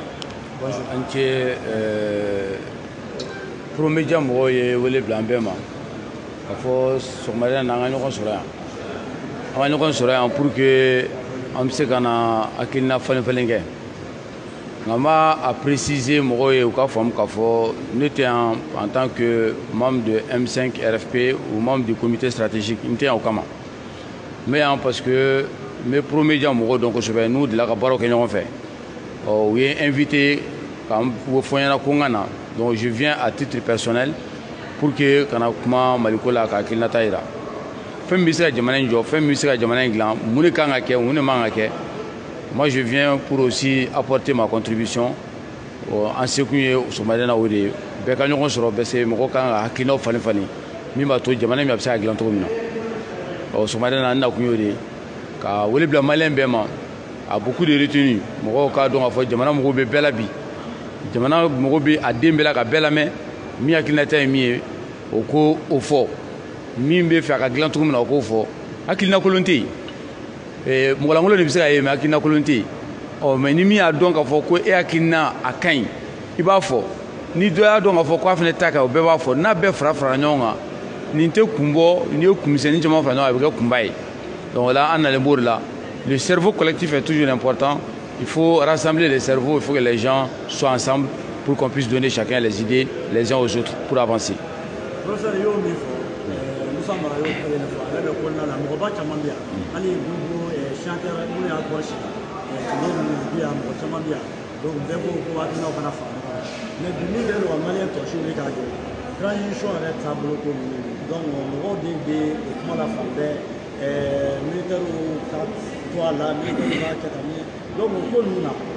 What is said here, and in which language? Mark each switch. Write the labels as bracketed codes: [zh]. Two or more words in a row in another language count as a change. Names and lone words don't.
[bm] an cɛ promédia mɔgɔw ye wele bila an bɛɛ ma ka fɔ sɔgɔmada in na an ka ɲɔgɔn sɔrɔ yan. An ka ɲɔgɔn sɔrɔ yan [fr] pour que [bm] an bɛ se ka na hakilina falen-falen kɛ nka n b'a préciser mɔgɔw ye u ka faamu k'a fɔ ne tɛ yan [fr] en tant que membre de M5 RFP ou membre du comité stratégique [bm] n tɛ yan o kama n bɛ yan [fr] parce que [bm] n bɛ promédia mɔgɔw dɔn kosɛbɛ n'u delila ka baaraw kɛ ɲɔgɔn fɛ u ye invité ka n fɔ n ɲɛna ko n ka na donc [fr] je viens à titre personnel pour que [bm] ka na kuma Maliko la ka hakilinata yira. Fɛn min bɛ se ka jamana in jɔ fɛn min bɛ se ka jamana in dilan mun de kan ka kɛ mun de man ka kɛ [fr] moi je viens pour aussi apporter ma contribution [bm] an sekun ye sɔgɔmada in na o de ye bɛɛ ka ɲɔgɔn sɔrɔ bɛɛ se mɔgɔ kan ka hakilinaw falen-falen min b'a to jamana in bɛ se ka dilan cogo min na sɔgɔmada in na n nakun y'o de ye ka wele bila maliyɛn bɛɛ ma a [fr] beaucoup de retenue [bm] mɔgɔw k'a dɔn k'a fɔ jamana mɔgɔw bɛ bɛɛ la bi jamana mɔgɔw bɛ a den bɛɛ la ka bɛɛ lamɛn min hakilinata ye min ye o ko o fɔ min bɛ fɛ a ka dilan cogo min na o k'o fɔ hakilina kolon tɛ yen mɔgɔlankolon de bɛ se ka ye mais hakilina kolon tɛ yen mais ni min y'a dɔn k'a fɔ ko e hakilina a ka ɲi i b'a fɔ ni dɔ y'a dɔn k'a fɔ k'a fana ta ka o bɛɛ b'a fɔ n'a bɛɛ fara ɲɔgɔn kan nin tɛ kun bɔ n'i ye kunmisɛnnin caman fara ɲɔgɔn kan a bɛ kɛ kunba ye donc o la an nalen b'o de la [fr] le cerveau collectif est toujours important il faut rassembler les cerveaux il faut que les gens soient ensemble pour qu'on puisse donner chacun les idées les uns aux autres pour avancer. [bm] Professeur y'o min fɔ Musa Mara y'o kelen de fɔ ale bɛ kɔnɔna la mɔgɔba caman bɛ yan hali [fr] groupe chanteur [bm] minnu y'a kɔrɔsi tile ninnu bɛ yan mɔgɔ caman bɛ yan donc bɛɛ ko ko hakilinaw fana fara ɲɔgɔn kan mais bi min kɛlen don ka maliyɛn tɔ suivre k'a jɔ transition yɛrɛ taabolo ko ninnu donc mɔgɔw de bɛ o kuma la fan bɛɛ militaires ka to a la militaires ka kɛ tan donc o ko ninnu na